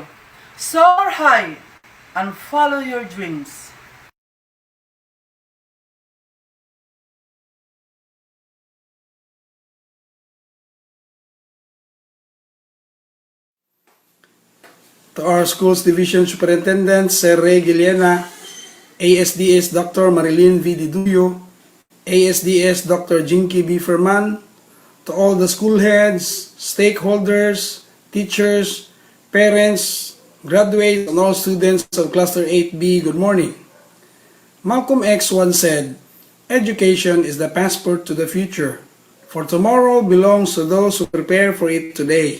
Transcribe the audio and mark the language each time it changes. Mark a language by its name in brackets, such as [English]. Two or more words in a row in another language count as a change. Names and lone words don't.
[English] Soar high and follow your dreams. To our school's division superintendent, Sir Ray Giliena, ASDS Dr. Marilyn V. Diduyo, ASDS Dr. Jinky B. Ferman, to all the school heads, stakeholders, teachers, parents, graduates, and all students of Cluster 8B, good morning. Malcolm X once said, "Education is the passport to the future, for tomorrow belongs to those who prepare for it today."